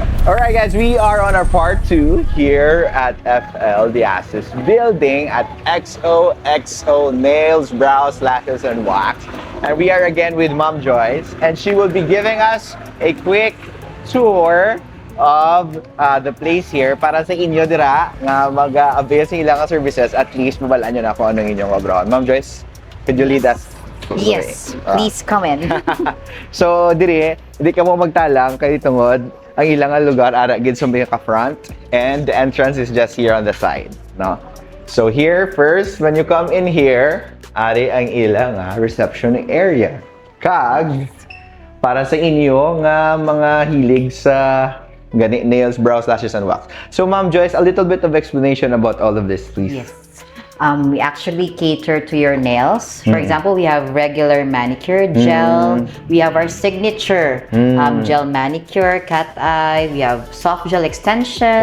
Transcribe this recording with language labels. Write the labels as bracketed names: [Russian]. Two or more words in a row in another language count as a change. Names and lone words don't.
[English] Alright guys, we are on our part 2 here at FL Diasis building at XOXO Nails, Brows, Lashes, and Wax. And we are again with Ma'am Joyce, and she will be giving us a quick tour of the place here [Hiligaynon] para sa inyo dira nga mag-avail sa ilang services. At least mabalaan nyo na kung anong inyong obroon. [English] Ma'am Joyce, could you lead us? Yes, please come in. [Hiligaynon] So diri, hindi ka mo magtalang kay tungod ang ilang lugar ara gid sa mga ka-front, [English] and the entrance is just here on the side, [Hiligaynon] no? [English] So here first, when you come in here, [Hiligaynon] ari ang ilang reception area. Kag para sa inyo nga mga hilig sa gani [English] nails, brows, lashes, and wax. So Ma'am Joyce, a little bit of explanation about all of this, please. Yes. We actually cater to your nails. For example, we have regular manicure gel. We have our signature gel manicure, cat eye. We have soft gel extensions.